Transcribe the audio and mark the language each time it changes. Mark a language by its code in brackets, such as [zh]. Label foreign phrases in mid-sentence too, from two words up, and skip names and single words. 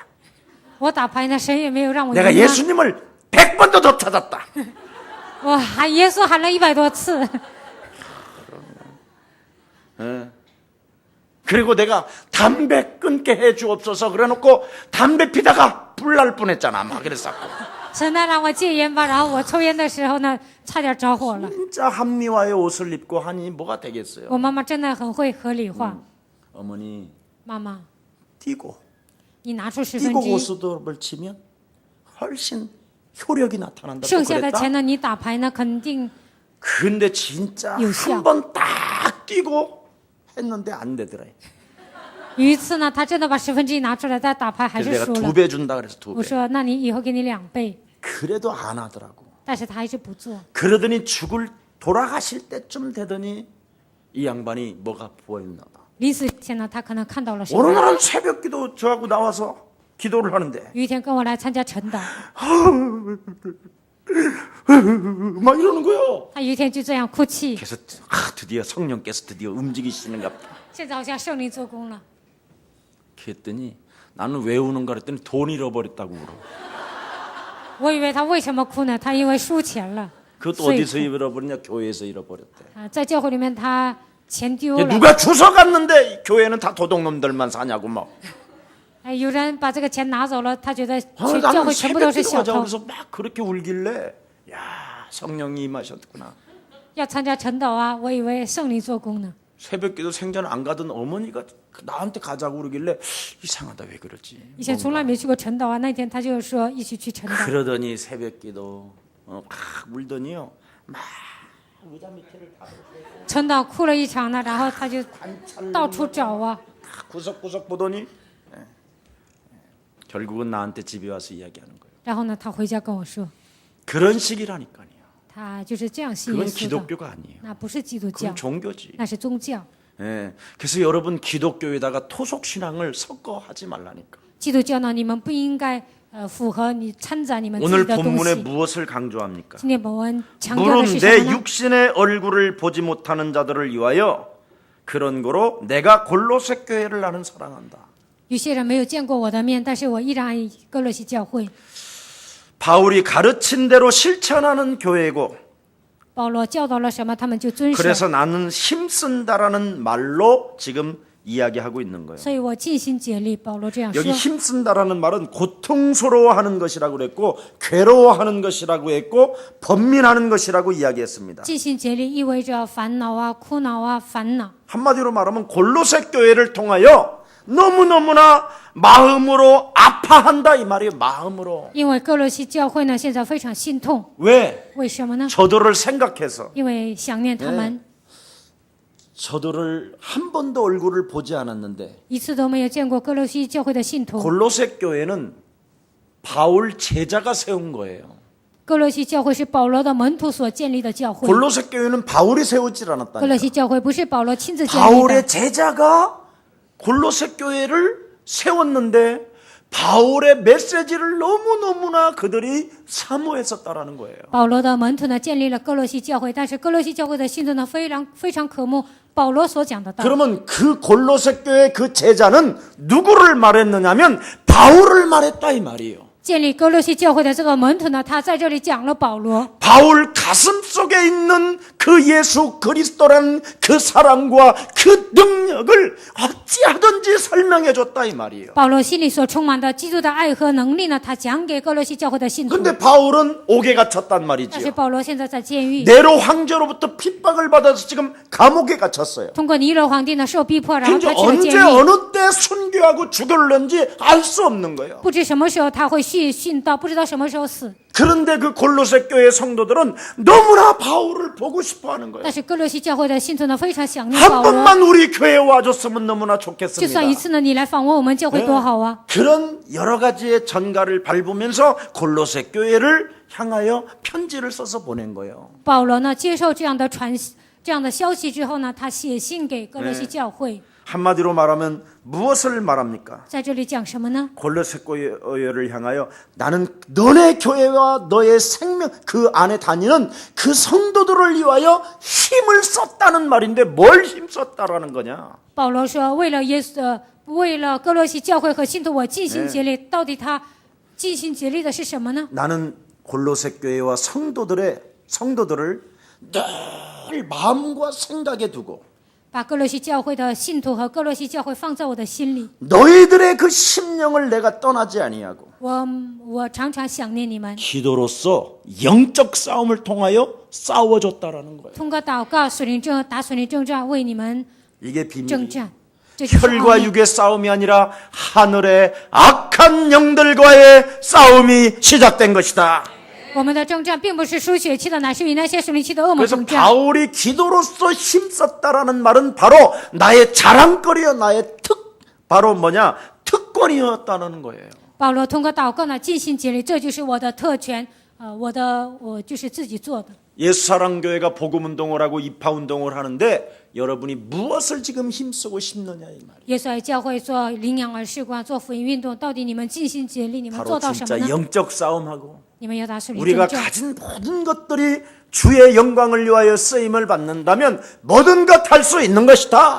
[zh] 我打牌呢，神也没有让我赢 [ko] 내가 [zh] 啊。 [ko] 예수님을 100번도 더 찾았다. [zh] 我喊耶稣喊了100多次。 [ko] 그리고 내가 담배 끊게 해주옵소서 그래놓고 담배 피다가 불날 뻔했잖아. 막 그랬었고. [zh] 神呢让我戒烟吧，然后我抽烟的时候呢，差点着火了。 [ko] 진짜 합리화의 옷을 입고 하니 뭐가 되겠어요? [zh] 我妈妈真的很会合理化。 [ko] 어머니 [zh] 妈妈， [ko] 뛰고 [zh] 你拿出 [ko] 뛰고 [zh] 1/10， [ko] 고수톱을 치면 훨씬 효력이 나타난다. [zh] 剩下的 [ko] 그랬다? [zh] 钱呢，你打牌呢，肯定 [ko] 근데 진짜 [zh] 有效。 [ko] 한 번 딱 뛰고 했는데 안 되더라. [zh] 有一次呢，他真的把1/10拿出来，再打牌还 [ko] 그래서 [zh] 是 [ko] 내가 [zh] 输了。 [ko] 2배 준다 그래서 [zh] 我 [ko] 2배. [zh] 说，那你以后给你2倍， [ko] 그래도 안 하더라고. [zh] 但是他还是不做。 [ko] 그러더니 돌아가실 때쯤 되더니 이 양반이 뭐가 보였나 봐. [zh] 临死前呢，他可能看到了什 [ko] 어느 [zh] 么。 [ko] 날은 새벽기도 저하고 나와서 기도를 하는데 [zh] 有一天跟我来参加晨祷， [ko] 막 이러는 거요. [zh] 他有一天就这样哭泣。 [ko] 그래서 드디어 성령께서 드디어 움직이시는가 보다. [zh] 现在好像圣灵做工了。 [ko] 그랬더니 나는 왜 우는가 그랬더니 돈 잃어버렸다고 울어. [zh] 我以为他为什么哭呢？他因为输钱了， [ko] 그것도 [zh] 所以 [ko] 어디서 잃어버렸냐? 교회에서 잃어버렸대. [zh] 啊，在教会里面他钱丢了。 [ko] 누가 주워갔는데 교회는 다 도둑놈들만 사냐고 막. [zh] 哎，有人把这个钱拿走了，他觉得 [ko] 아, [zh] 教 [ko] 나는 [zh] 会全部都是 [ko] 새벽기도 [zh] 小 [ko] 하자 [zh] 偷。 [ko] 그래서 막 그렇게 울길래 야 성령이 임하셨구나. [zh] 要参加晨祷啊，我以为圣灵做工呢。 [ko] 새벽기도 생전 안 가던 어머니가 나한테 가자고 그러길래 이상하다 왜 그러지? [zh] 以前从来没去过晨祷啊，那天他就说一起去晨祷。 [ko] 그러더니 새벽기도 막 울더니요 막 의자 밑에를 다 [zh] 晨祷哭了一场呢，然后他就到处找啊。 [ko] 구석구석 보더니 결국은 나한테 집에 와서 이야기하는 거예요. [zh] 然后呢，他回家跟我说， [ko] 그런 식이라니까요. [zh] 他就是这样信耶 [ko] 그건 [zh] 稣的。 [ko] 기독교가 아니에요. [zh] 那不是基督教 [ko] 그건 ， 종교지. [zh] 那是宗教。 [ko] 예. 그래서 여러분 기독교에다가 토속 신앙을 섞어 하지 말라니까. [zh] 基督教呢，你们不应该符合你掺杂你们自己 [ko] 오늘 [zh] 的东 [ko] 본문에 [zh] 西。 [ko] 무엇을 강조합니까? [zh] 今天本文强调的 [ko] 물론 [zh] 是什 [ko] 내 [zh] 么呢？ [ko] 육신의 얼굴을 보지 못하는 자들을 위하여 그런 거로 내가 골로새 교회를 나는 사랑한다. [zh] 有些人没有见过我的面，但是我依然爱哥罗西教会。 [ko] 바울이 가르친 대로 실천하는 교회고 [zh] 保罗教导了什么，他们就遵守。 [ko] 그래서 나는 힘쓴다라는 말로 지금 이야기하고 있는 거예요. [zh] 所以我尽心竭力。保罗这样说 [ko] 여기 。 힘쓴다라는 말은 고통스러워하는 것이라고 그랬고 괴로워하는 것이라고 했고 번민하는 것이라고 이야기했습니다. [zh] 尽心竭力意味着烦恼啊、苦恼啊、烦恼。 [ko] 한마디로 말하면 골로새 교회를 통하여 너무너무나 마음으로 아파한다 이 말이에요. 마음으로. [zh] 因为哥罗西教会呢，现在非常心痛。 [ko] 왜? [zh] 为什么呢？ [ko] 저들을 생각해서 [zh] 因为想念他们。 [ko] 저들을 한 번도 얼굴을 보지 않았는데 [zh] 一次都没有见过哥罗西教会的信徒。 [ko] 골로새 교회는 바울 제자가 세운 거예요. [zh] 哥罗西教会是保罗的门徒所建立的教会。 [ko] 골로새 교회는 바울이 세우질 [zh] 哥罗 [ko] 않았다니까. [zh] 西教会不是保罗亲自建立的， [ko] 바울의 제자가 골로새 교회를 세웠는데 바울의 메시지를 너무너무나 그들이 사모했었다라는 거예요. [zh] 保罗的门徒呢建立了哥罗西教会，但是哥罗西教会的信徒呢非常渴慕保罗所讲的道。 [ko] 그러면 그 골로새 교회 그 제자는 누구를 말했느냐면 바울을 말했다 이 말이에요. [zh] 建立哥罗西教会的这个门徒呢，他在这里讲了保罗。 [ko] 바울 가슴 속에 있는 그 예수 그리스도라는 그 사랑과 그 능력을 어찌하든지 설명해 줬다 이 말이에요. [zh] 保罗心里所充满的基督的爱和能力呢，他讲给哥罗西教会的信徒。 [ko] 근데 바울은 옥에 갇혔단 [zh] 但是 [ko] 말이지요. [zh] 保罗现在在监狱， [ko] 네로 황제로부터 핍박을 받아서 지금 감옥에 갇혔어요. [zh] 通过尼罗皇帝呢受逼迫，然后 [ko] 근데 [zh] 他去了 [ko] 언제 [zh] 监狱。 [ko] 어느 때 순교하고 죽을는지 알 수 없는 거예요. [zh] 不知什么时候他会殉道，不知道什么时候死。 [ko] 그런데 그 골로새 교회 성도들은 너무나 바울을 보고 싶어 하는 거예요. [zh] 但是哥罗西教会的信徒呢，非常想念 [ko] 한 [zh] 保罗。 [ko] 번만 우리 교회에 와줬으면 너무나 [zh] 就 [ko] 좋겠습니다. [zh] 算一次呢，你来访问我们教会多好啊！ [ko] 그런 여러 가지의 전가를 밟으면서 골로새 교회를 향하여 편지를 써서 보낸 거예요. [zh] 保罗呢，接受这样的消息之后呢，他写信给哥罗西教会， [ko] 한마디로 말하면 무엇을 말합니까? [zh] 在这里讲什么呢？ [ko] 골로새 교회를 향하여 나는 너네 교회와 너의 생명 그 안에 다니는 그 성도들을 위하여 힘을 썼다는 말인데 뭘 힘썼다라는 거냐? [zh] 保罗说，为了哥罗西教会和信徒，我尽心竭力。到底他尽心竭力的是什么呢？ [ko] 나는 골로새 교회와 성도들을 늘 마음과 생각에 두고 [zh] 把哥罗西教会的信徒和哥罗西教会放在我的心里。 [ko] 너희들의 그 심령을 내가 떠나지 아니하고 [zh] 我常常想念你们， [ko] 기도로서 영적 싸움을 통하여 싸워줬다라는 거예요. [zh] 通过祷告、打属灵征战，为你们 [ko] 이게 [zh] 征 [ko] 비밀이에요. [zh] 战。这就是奥 [ko] 혈과 [zh] 秘 [ko] 육의 싸움이 아니라 하늘의 악한 영들과의 싸움이 시작된 것이다. [zh] 我们的征战并不是属血气的，乃是与那些属灵气的恶魔 [ko] 그래서 [zh] 征战。 [ko] 바울이 기도로서 힘썼다라는 말은 바로 나의 자랑거리여 나의 바로 뭐냐 특권이었다는 거예요. [zh] 保罗通过祷告呢，尽心竭力，这就是我的特权，我就是自己做的。 [ko] 예수사랑교회가 복음운동을 하고 입하운동을 하는데 여러분이 무엇을 지금 힘쓰고 싶느냐 이 말이에요. [zh] 耶稣爱教会做领养儿事工，做福音运动，到底你们尽心竭力，你们 [ko] 바로 [zh] 做到什么 [ko] 진짜 [zh] 呢？ [ko] 영적 싸움하고 [zh] 你们要打属灵 [ko] 우리가 [zh] 征战。 [ko] 가진 모든 것들이 주의 영광을 위하여 쓰임을 받는다면 모든 것 할 수 있는 것이다.